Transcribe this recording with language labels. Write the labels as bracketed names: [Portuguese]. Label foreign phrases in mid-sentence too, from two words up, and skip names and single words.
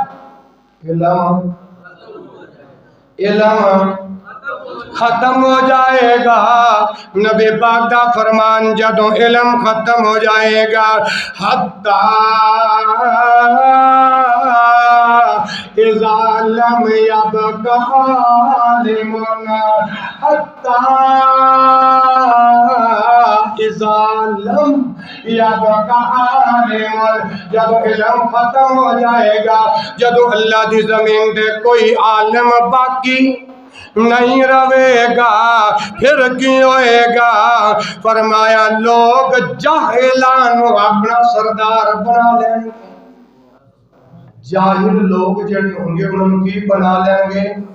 [Punjabi] علم ختم ہو جائے گا نبی پاک دا فرمان جدوں علم ختم ہو جائے گا حتی [Arabic] اذا لم يبق عالم حتی اذا لم يبق عالم [Punjabi] جدوں علم ختم ہو جائے گا جدوں اللہ دی زمین دے کوئی عالم باقی نہیں روے گا پھر کی ہوئے گا فرمایا لوگ جاہلان اپنا سردار بنا لیں گے جاہل لوگ جڑے ہوں گے انہوں کی بنا لیں گے